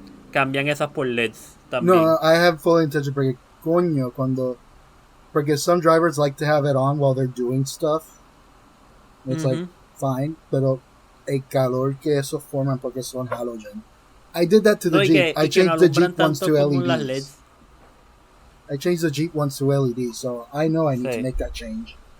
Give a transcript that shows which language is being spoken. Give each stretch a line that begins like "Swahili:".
Spanish: Cambian esas por LEDs también.
English: No, I have full intention
Spanish: porque coño porque
English: some drivers like to have it on while they're doing stuff. It's like fine,
Spanish: pero el calor que eso forman porque son halogen.
English: I did that to the Jeep. I changed the Jeep ones to LEDs. I changed the Jeep ones to LEDs, so I know I need to make that change.